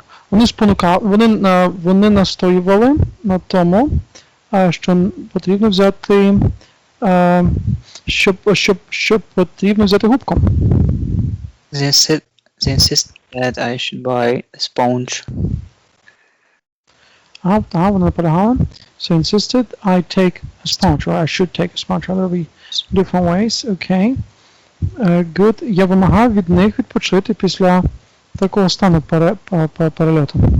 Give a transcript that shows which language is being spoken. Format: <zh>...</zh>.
<uk>Вони настоювали на тому, що потрібно взяти, щоб потрібно взяти губку.</uk> <en>They insist that I should buy a sponge.</en> <uk>Вони наполягали.</uk> <en>So insisted I take a sponge, or I should take a sponge. There will be different ways. Okay. Good.</en> <uk>Я вимагав від них відпочити після такого стану перельоту.</uk>